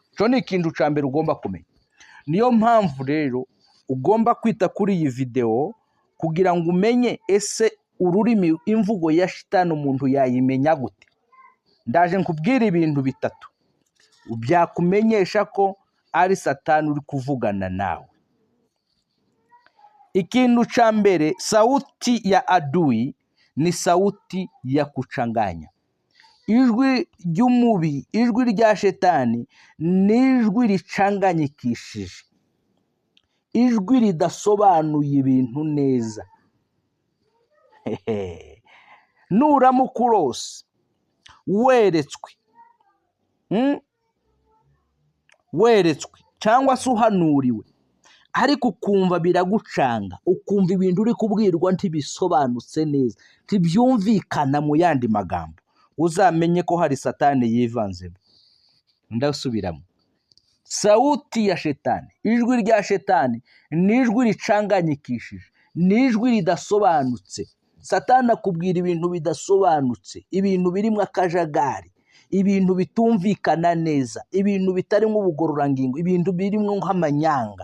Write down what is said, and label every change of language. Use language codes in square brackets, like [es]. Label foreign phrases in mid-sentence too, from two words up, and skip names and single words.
[rw] Cyo ni ikintu cya mbere ugomba kumenya. Niyo mpamvu rero ugomba kwita kuri iyi video kugira ngo umenye ese ururimi, imvugo ya Shitani umuntu yayimenya gute. Ndaje nkubwira ibintu 3 byakumenyesha ko ari Satani uri kuvugana nawe. Ikintu cha mbere, [sw] sauti ya adui ni sauti ya kuchanganya. [rw] Ijwi ry'umubi, ijwi rya Shetani ni ijwi ricanganyikishije, ijwi ridasobanuye ibintu neza. Nuramuka urose weretswe cyangwa se uhanuriwe, ariko ukumva biragucanga, ukumva ibintu uri kubwirwa ntibisobanutse neza, ntibyumvikana mu yandi magambo, uzamenye ko hari Satani yivanzemo. Ndasubiramo. [sw] Sauti ya Shetani, [rw] ijwi rya Shetani ni ijwi ricanganyikishije, ni ijwi ridasobanutse. Satani akubwira ibintu bidasobanutse, ibintu birimo akajagari, ibintu bitumvikana neza, ibintu bitarimo ubugororangingo, ibintu birimo nk'amanyanga.